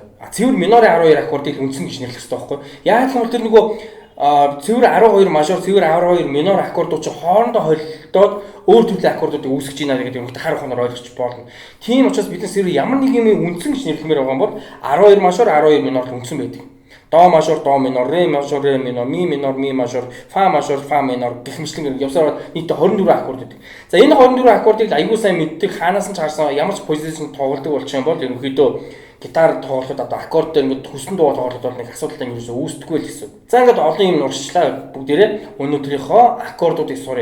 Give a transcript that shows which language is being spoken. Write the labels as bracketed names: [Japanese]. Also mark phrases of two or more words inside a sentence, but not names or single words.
[Mongolian] Цэвэр минорын 12 аккордыг үндсэн гэж нэрлэх хэрэгтэй байхгүй. Яг л тэр нөгөө цэвэр 12 мажор, цэвэр 12 минор аккордууд чи хоорондоо холилдоод өөр төрлийн аккордуудыг үүсгэж байна гэдэг юм харах хоноор ойлгож болно. Тийм учраас бид нар ямар нэг юм үндсэн гэж нэрлэмээр байгаа юм бол 12 мажор, 12 минор үндсэн байдаг. До мажор, до минор, ре мажор, ре минор, ми минор, ми мажор, фа мажор, фа минор гэх мэтлэн явсаар нийт 24 аккорд байдаг. За энэ 24 аккордыг аягүй сайн мэддэг, хаанаас нь ч харсан ямар ч позишн тоглодог болчих юм бол ерөнхийдөө гитар тоглоход одоо аккорд дээр ингээд хүссэн дуу тоглоход бол нэг асуудалтай юм ерөөсөө үүсдэггүй л гэсэн. За ингээд олон юм урьдчилаа бүгдээрээ өнөөдрийнхөө аккордуудыг суръя.